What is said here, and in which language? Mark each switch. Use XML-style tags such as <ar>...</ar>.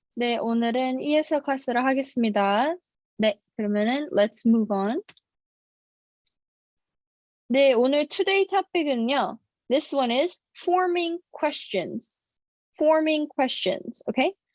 <ko>네, 오늘은 ESL 클래스를 하겠습니다. 네, 그러면은</ko> <en>let's move on.</en> <ko>네, 오늘 today topic은요.</ko> <en>This one is forming questions. Forming questions, okay?</en>